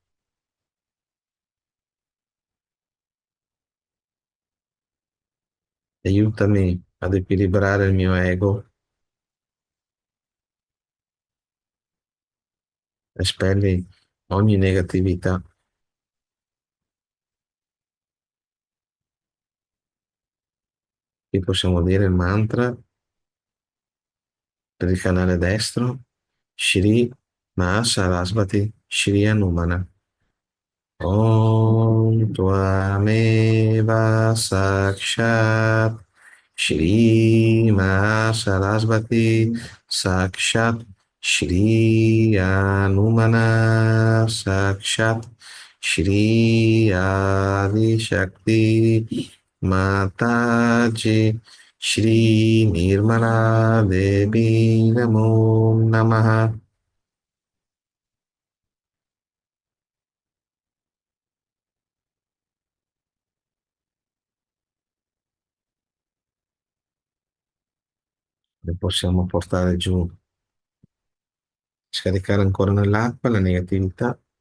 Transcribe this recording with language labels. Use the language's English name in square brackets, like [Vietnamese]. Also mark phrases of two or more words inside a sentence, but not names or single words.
[Italian] Aiutami ad equilibrare il mio ego, espelli ogni negatività. Qui possiamo dire il mantra per il canale destro, Shri Mahasarasvati Shri Hanumana. [Sanskrit] ॐ त्वमेव साक्षात् श्री महासरस्वती साक्षात् श्री हनुमान साक्षात् श्री आदि शक्ति माताजी श्री निर्मला देवी नमो नमः. [Italian] Le possiamo portare giù, scaricare ancora nell'acqua la negatività.